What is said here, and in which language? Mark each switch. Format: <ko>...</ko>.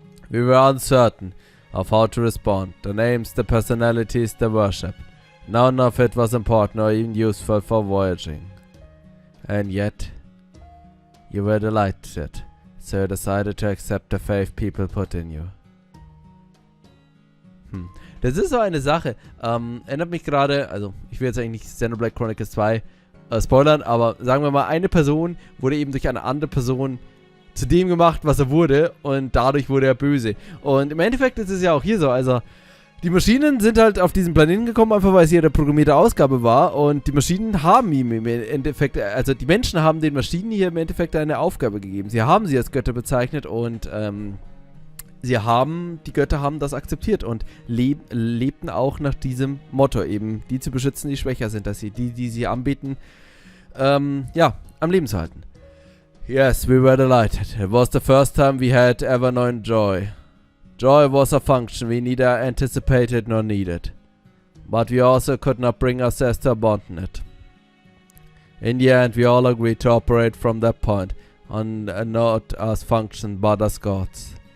<en>We were uncertain of how to respond, the names, the personalities, the worship. None of it was important or even useful for voyaging. And yet, you were delighted, so you decided to accept the faith people put in you.</en> <de>Das ist so eine Sache, erinnert mich gerade, also ich will jetzt eigentlich nicht Xenoblade Chronicles 2 spoilern, aber sagen wir mal, eine Person wurde eben durch eine andere Person zu dem gemacht, was er wurde, und dadurch wurde er böse. Und im Endeffekt ist es ja auch hier so, also die Maschinen sind halt auf diesen Planeten gekommen, einfach weil es ihre programmierte Ausgabe war, und die Maschinen haben ihm im Endeffekt, also die Menschen haben den Maschinen hier im Endeffekt eine Aufgabe gegeben. Sie haben sie als Götter bezeichnet und die Götter haben das akzeptiert und lebten auch nach diesem Motto eben, die zu beschützen, die schwächer sind, dass sie die sie anbieten, am Leben zu halten.</de> <en>Yes, we were delighted. It was the first time we had ever known joy. Joy was a function we neither anticipated nor needed, but we also could not bring ourselves to abandon it. In the end, we all agreed to operate from that point on, not as function but as gods.</en>